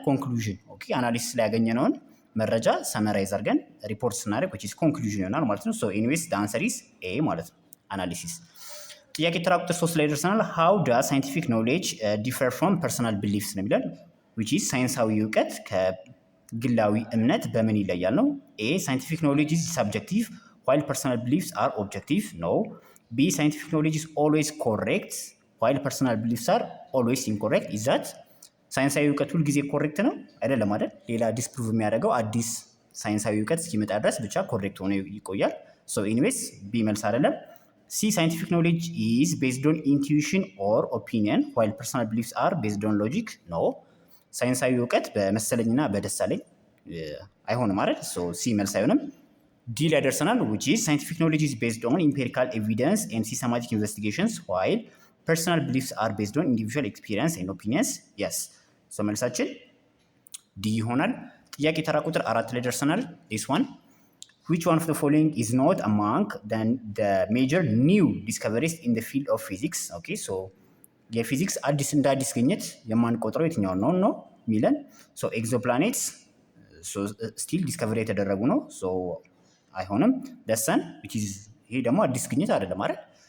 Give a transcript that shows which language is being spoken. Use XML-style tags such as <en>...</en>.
<am>ኮንክሉዥን። ኦኬ አናሊሲስ ላይ ያገኘነውን መረጃ ሰመራይዝ አድርገን ሪፖርት ስናደርግ which is ኮንክሉዥን ይሆናል ማለት ነው። ኤኒዌይስ</am> <en>the answer is A</en> <am>ማለት ነው፣ አናሊሲስ። ጥያቄ ተራ ቁጥር 3 ላይ ደርሰናል።</am> <en>how does scientific knowledge differ from personal beliefs</en> <am>ነው የሚለን። which is ሳይንሳዊ እውቀት ከግላዊ እምነት በምን ይለያል ነው።</am> <en>A scientific knowledge is subjective while personal beliefs are objective. No. B scientific knowledge is always correct while personal beliefs are always incorrect. is that</en> <am>ሳይንሳዊ እውቀት ሁል ጊዜ ኮሬክት ነው አይደለም አይደል? ሌላ ዲስፕሩቭ የሚያደርገው አዲስ ሳይንሳዊ እውቀት እስኪመጣ ድረስ ብቻ ኮሬክት ሆኖ ይቆያል። ኤኒዌይስ ቢ መልስ አይደለም።</am> <en>C scientific knowledge is based on intuition or opinion while personal beliefs are based on logic. No.</en> <am>ሳይንሳዊ እውቀት በመሰለኝና በደሳለኝ አይሆንም ማለት ሲ መልስ አይሆንም። ዲ ላይ ደርሰናል።</am> <en>which is scientific knowledge is based on empirical evidence and systematic investigations while personal beliefs are based on individual experience and opinions. Yes.</en> <am>መልሳችን ዲ ይሆናል። ጥያቄ ተራ ቁጥር 4 ላይ ደርሰናል።</am> <en>this one which one of the following is not among the major new discoveries in the field of physics?</en> <am>Okay, የፊዚክስ እንደ አዲስ ግኝት የማንቆጥረው የትኛው ነው የሚለን። ኤግዞፕላኔትስ ስቲል ዲስከቨሪ የተደረጉ ነው። አይሆንም። ደሰን ይሄ ደግሞ አዲስ ግኝት አይደለም አይደል?</am>